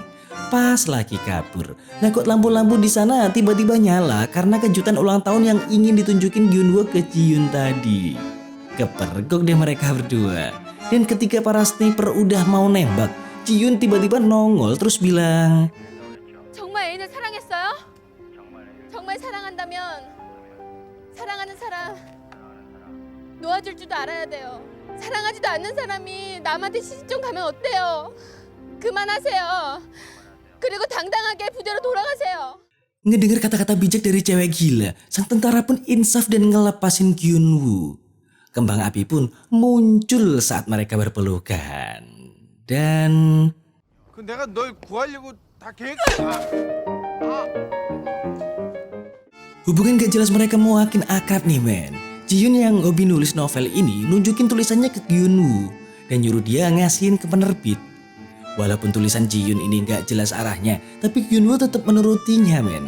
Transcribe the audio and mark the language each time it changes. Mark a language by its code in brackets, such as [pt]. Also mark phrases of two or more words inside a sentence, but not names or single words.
[id] Pas lagi kabur, nah kok lampu-lampu di sana tiba-tiba nyala karena kejutan ulang tahun yang ingin ditunjukin Gyunwoo ke Ji-yoon tadi. Kepergok deh mereka berdua. Dan ketika para sniper udah mau nembak, Ji-yoon tiba-tiba nongol terus bilang, [ko] 정말 애인을 사랑했어요? 정말 사랑한다면 사랑하는 사람 놓아줄 줄도 알아야 돼요. 사랑하지도 않는 사람이 남한테 시집좀 가면 어때요? 그만하세요. 그리고 당당하게 부대로 돌아가세요. [id] Ngedengar kata-kata bijak dari cewek gila, sang tentara pun insaf dan ngelepasin Gyunwoo. Kembang api pun muncul saat mereka berpelukan. Dan [ko] 그 내가 널 구하려고 다 계획. [id] hubungan gak jelas mereka makin akrab nih men. Ji-yoon yang hobi nulis novel ini nunjukin tulisannya ke Gyunwoo dan nyuruh dia ngasihin ke penerbit. Walaupun tulisan Ji-yoon ini gak jelas arahnya, tapi Gyunwoo tetap menurutinya men.